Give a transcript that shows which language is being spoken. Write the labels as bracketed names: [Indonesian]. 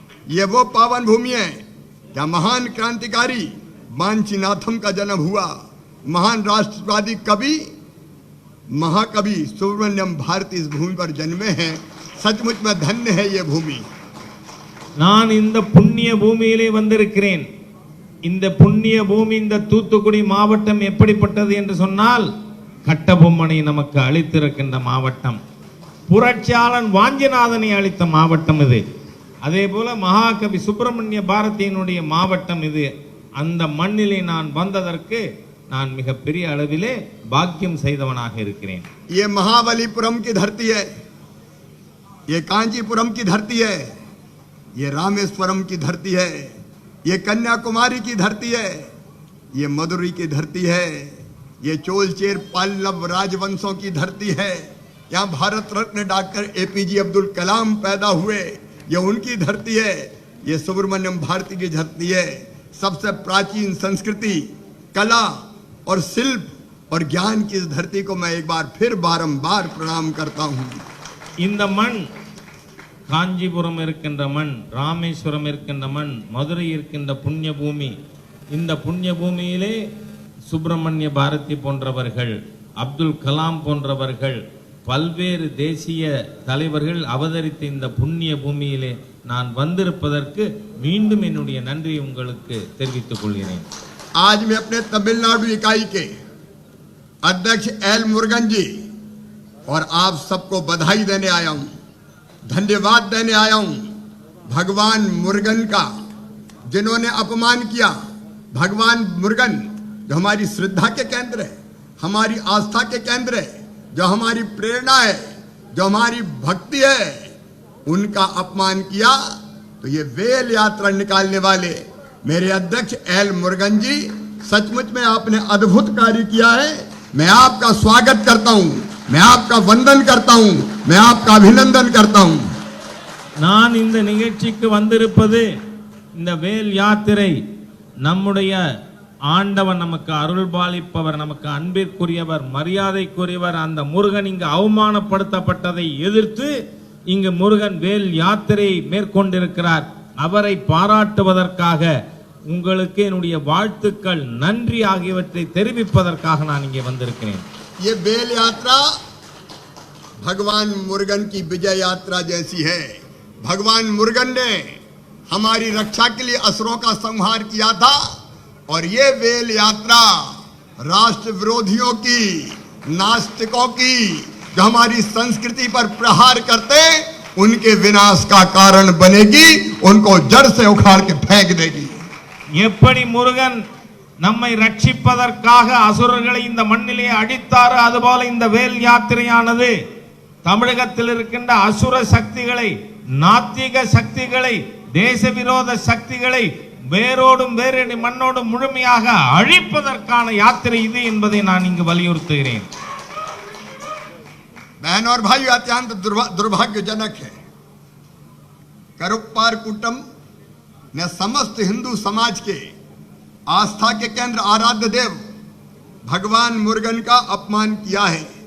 [Hindi] ये वो पावन भूमि है जहाँ महान क्रांतिकारी वांचीनाथम का जन्म हुआ. महान राष्ट्रवादी कवि महाकवि सुब्रमण्यम भारती इस भूमि पर जन्मे हैं. सचमुच में धन्य है ये भूमि. [Tamil] நான் இந்த புண்ணிய பூமியிலே வந்திருக்கிறேன். இந்த புண்ணிய பூமி, இந்த தூத்துக்குடி மாவட்டம் எப்படிப்பட்டது என்று சொன்னால், கட்டபொம்மனை நமக்கு அளித்திருக்கின்ற மாவட்டம், புரட்சியாளன் வாஞ்சிநாதனை அளித்த மாவட்டம் இது. அதே போல மகாகவி சுப்பிரமணிய பாரதியினுடைய மாவட்டம் இது. அந்த மண்ணிலே நான் வந்ததற்கு நான் மிகப்பெரிய அளவிலே பாக்கியம் செய்தவனாக இருக்கிறேன். [Hindi] ये महाबलीपुरम की धरती है, ये कांचीपुरम की धरती है, ये रामेश्वरम की धरती है, ये कन्याकुमारी की धरती है, ये मदुरई की धरती है, ये चोल चेर पल्लव राजवंशों की धरती है। यहाँ भारत रत्न डॉक्टर APJ अब्दुल कलाम पैदा हुए, ये उनकी धरती है। ये सुब्रमण्यम भारती की धरती है। सबसे प्राचीन संस्कृति, कला और शिल्प और ज्ञान की इस धरती को मैं एक बार फिर बारंबार प्रणाम करता हूँ। [Tamil] இந்த மண் காஞ்சிபுரம் இருக்கின்ற மண், ராமேஸ்வரம் இருக்கின்ற மண், மதுரை இருக்கின்ற புண்ணிய பூமி. இந்த புண்ணிய பூமியிலே சுப்பிரமணிய பாரதி போன்றவர்கள், அப்துல் கலாம் போன்றவர்கள், பல்வேறு தேசிய தலைவர்கள் அவதரித்த இந்த புண்ணிய பூமியிலே நான் வந்திருப்பதற்கு மீண்டும் என்னுடைய நன்றியை உங்களுக்கு தெரிவித்துக் கொள்கிறேன். [Hindi] आज मैं अपने तमिलनाडु इकाई के अध्यक्ष एल मुरुगन जी और आप सबको बधाई देने आया हूं, धन्यवाद देने आया हूं। भगवान मुरुगन का जिन्होंने अपमान किया, भगवान मुरुगन जो हमारी श्रद्धा के केंद्र है, हमारी आस्था के केंद्र है, जो हमारी प्रेरणा है, जो हमारी भक्ति है, उनका अपमान किया। तो ये वेल यात्रा निकालने वाले मेरे अध्यक्ष एल मुरुगन जी, सचमुच में आपने अद्भुत कार्य किया है। मैं आपका स्वागत करता हूं, मैं आपका वंदन करता हूं, मैं आपका अभिनंदन करता हूं। [Tamil] நான் இந்த நிகழ்ச்சிக்கு வந்திருப்பது, இந்த வேல் யாத்திரை நம்முடைய ஆண்டவன் நமக்கு அருள்பாலிப்பவர், நமக்கு அன்பிற்குரியவர், மரியாதைக்குரியவர், அந்த முருகன் இங்கு அவமானப்படுத்தப்பட்டதை எதிர்த்து இங்கு முருகன் வேல் யாத்திரை மேற்கொண்டிருக்கிறார். அவரை பாராட்டுவதற்காக உங்களுக்கு என்னுடைய வாழ்த்துக்கள், நன்றி ஆகியவற்றை தெரிவிப்பதற்காக நான் இங்கே வந்திருக்கிறேன். [Hindi] ये बेल यात्रा भगवान मुरुगन की विजय यात्रा जैसी है। भगवान मुरुगन ने हमारी रक्षा के लिए असुरों का संहार किया था और ये वेल यात्रा राष्ट्र विरोधियों की, नास्तिकों की, जो हमारी संस्कृति पर प्रहार करते, उनके विनाश का कारण बनेगी, उनको जड़ से उखाड़ के फेंक देगी। [Tamil] எப்படி முருகன் நம்மை ரட்சிப்பதற்காக அசுரர்களை இந்த மண்ணிலே அடித்தார், அதுபோல இந்த வேல் யாத்திரையானது தமிழகத்தில் இருக்கின்ற அசுர சக்திகளை, நாத்திக சக்திகளை, தேச விரோத சக்திகளை வேரோடும் வேரடி மண்ணோடும் முழுமையாக அழிப்பதற்கான யாத்திரை இது என்பதை நான் இங்கு வலியுறுத்துகிறேன். [Hindi] बहन और भाई, अत्यंत दुर्भाग्यजनक है, करुप्पार कुटम ने समस्त हिंदू समाज के आस्था के केंद्र आराध्य देव भगवान मुरुगन का अपमान किया है।